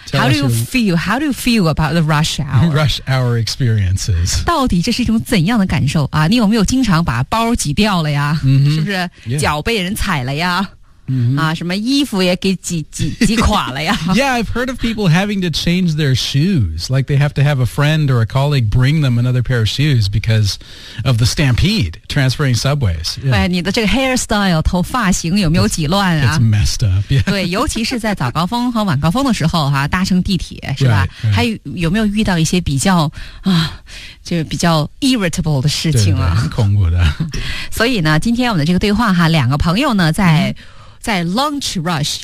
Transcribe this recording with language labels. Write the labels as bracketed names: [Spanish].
[English] how do you feel how do you feel about the rush hour rush hour experiences [Chinese] 到底这是一种怎样的感受啊，你有没有经常把包挤掉了呀、 mm-hmm. 是不是、 [English] yeah. [Chinese] 脚被人踩了呀 Mm-hmm. 啊，什么衣服也给挤垮了呀 [English] Yeah, I've heard of people having to change their shoes. Like they have to have a friend or a colleague bring them another pair of shoes because of the stampede, transferring subways. [Chinese] Yeah. 对，你的这个 hairstyle, 头发型有没有挤乱啊 [English] It's messed up,、yeah. [Chinese] 对，尤其是在早高峰和晚高峰的时候啊，搭乘地铁是吧 [English] right, right. [Chinese] 还有没有遇到一些比较啊就比较 irritable 的事情啊对对很恐怖的所以呢今天我们的这个对话哈两个朋友呢在 lunch rush、